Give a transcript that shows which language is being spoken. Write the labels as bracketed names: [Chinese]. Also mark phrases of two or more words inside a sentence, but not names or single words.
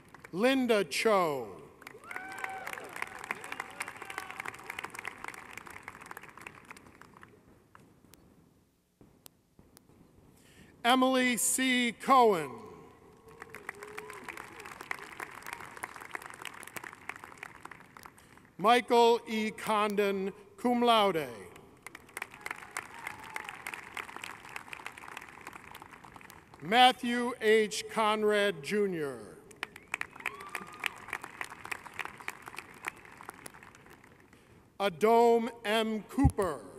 [English] Linda Cho. Emily C. Cohen. Michael E. Condon, [Latin] cum laude. [English] Matthew H. Conrad, Jr. Adome M. Cooper.